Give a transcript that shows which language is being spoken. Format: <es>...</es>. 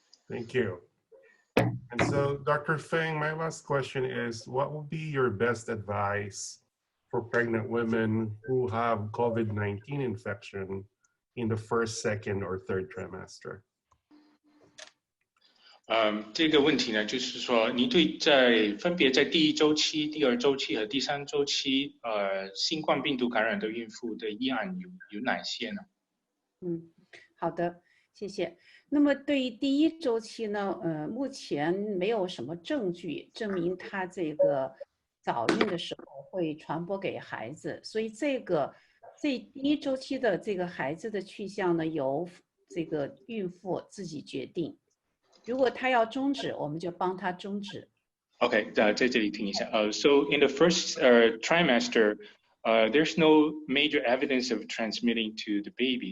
<en>Thank you. And so, Dr. Feng, my last question is, what would be your best advice for pregnant women who have COVID-19 infection in the first, second, or third trimester?</en> <zh>这个问题呢，就是说，您对分别在第1周期、第2周期和第3周期，新冠病毒感染的孕妇的议案有哪些呢？好的，谢谢。那么对于第1周期呢，目前没有什么证据证明它这个早孕的时候会传播给孩子，所以这第1周期的这个孩子的去向呢，由这个孕妇自己决定。如果她要终止，我们就帮她终止。 Okay, 在这里听一下。</zh> <en>So in the first trimester, there's no major evidence of transmitting to the baby.</en>